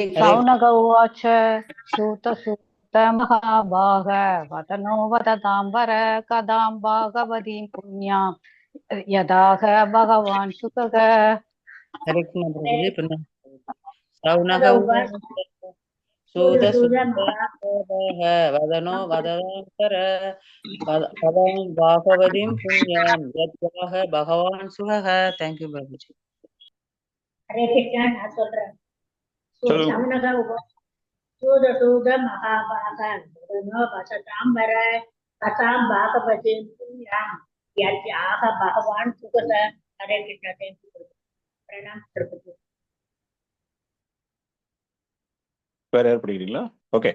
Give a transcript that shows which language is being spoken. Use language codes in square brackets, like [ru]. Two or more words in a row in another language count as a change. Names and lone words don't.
[sa] सौनक उवाच सूत सूत महाभाग वदनो वदतां वर कदां भागवतीं पुण्यां यदाह भगवान् सुखः। [hi] हरे कृष्ण प्रभुजी। [sa] सौनक उवाच सूत सूत महाभाग वदनो वदतां वर कदां भागवतीं पुण्यां यदाह भगवान् सुखः। [en] thank you प्रभुजी। [hi] हरे कृष्णा, [ta] நான் சொல்றேன். சொல்லுங்க. [sa] शौनक उवाच सूत सूत महाभाग वदनो वदतांवर कथां भागवतीं पुण्यां यद् आह भगवान् शुकः. [hi] हरे कृष्णा, தேங்க்யூ. प्रणाम प्रभुजी. [ta] வேற யார் படிக்கிறீங்களா? ஓகே.